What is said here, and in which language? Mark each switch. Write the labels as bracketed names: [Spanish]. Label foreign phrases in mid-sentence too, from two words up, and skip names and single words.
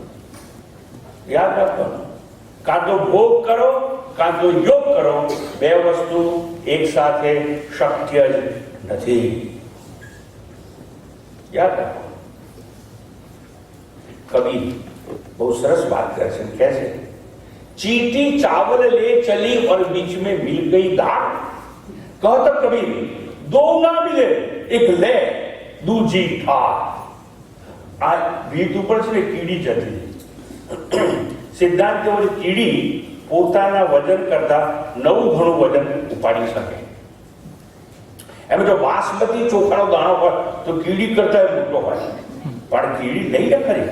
[Gujarati] યાદ રાખવાનું, કાં તો ભોગ કરો કાં તો યોગ કરો. 2 વસ્તુ એક સાથે શક્ય જ નથી. યાદ રાખો. કબીર બહુ સરસ વાત કરે છે, કહે છે [Hindi] चीटी चावल ले चली और बीच में मिल गई दाल. कहता कबीर दो ना मिले एक ले दूजी ठार. [Gujarati] આ ભીત ઉપર છે ને કીડી જતી. સિદ્ધાંત કેવો છે? કીડી પોતાના વજન કરતા 9 ગણું વજન ઉપાડી શકે. એમ જો બાસમતી ચોખાનો દાણો હોય તો કીડી કરતા મોટો હોય, પણ કીડી નહીં ને ખરી.